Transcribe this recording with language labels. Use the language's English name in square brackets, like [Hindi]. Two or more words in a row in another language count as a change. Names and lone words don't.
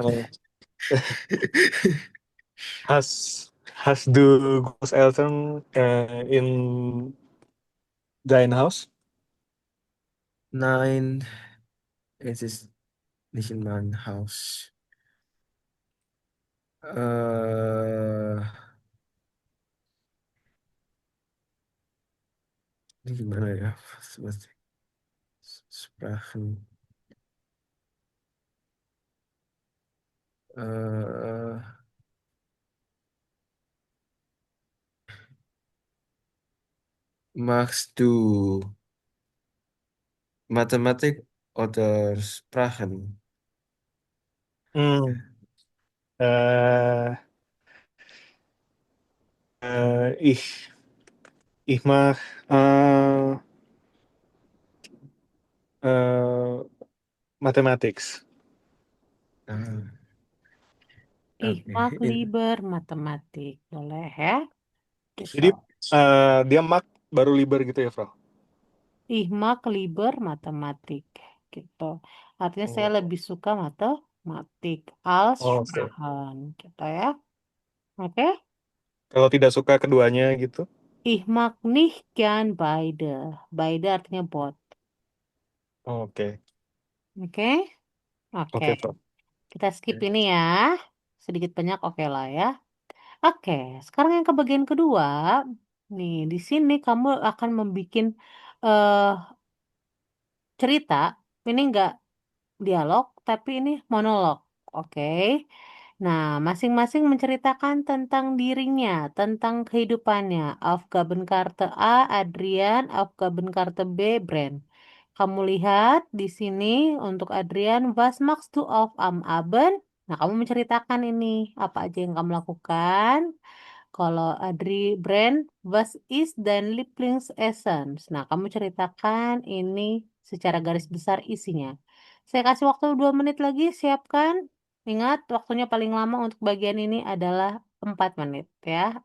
[German] Äh, hast du Großeltern in dein Haus? Nein, es ist nicht in meinem Haus. Äh, [Indonesian] gimana ya? [German] Was Sprachen. Äh, machst du Mathematik oder Sprachen? Hmm. Äh, ich mag äh, äh, Mathematics. Ah, Ich oke. mag lieber Mathematik, [Indonesian] boleh ya? Gitu. Jadi dia [German] mag baru liber [Indonesian] gitu ya, Bro? [German] Ich mag lieber Mathematik, [Indonesian] gitu. Artinya saya Oh, lebih suka matematik [German] als [Indonesian] oh, oke. [German] Sprachen, gitu ya. Oke? [Indonesian] Kalau tidak suka keduanya gitu? [German] Ich mag nicht gern beide. Beide [Indonesian] artinya both. Oh, oke. Oke? Oke. Oke, Bro. Kita skip ini ya. Sedikit banyak oke lah ya. Oke, sekarang yang ke bagian kedua. Nih, di sini kamu akan membuat eh cerita. Ini enggak dialog, tapi ini monolog. Oke. Nah, masing-masing menceritakan tentang dirinya, tentang kehidupannya. [German] Aufgabenkarte A, Adrian, Aufgabenkarte B, Brand. [Indonesian] Kamu lihat di sini untuk Adrian, [German] was machst du auf am Abend? [Indonesian] Nah, kamu menceritakan ini, apa aja yang kamu lakukan. Kalau Brand, [German] was ist dein Lieblingsessen? [Indonesian] Nah, kamu ceritakan ini secara garis besar isinya. Saya kasih waktu 2 menit lagi, siapkan. Ingat, waktunya paling lama untuk bagian ini adalah 4 menit ya.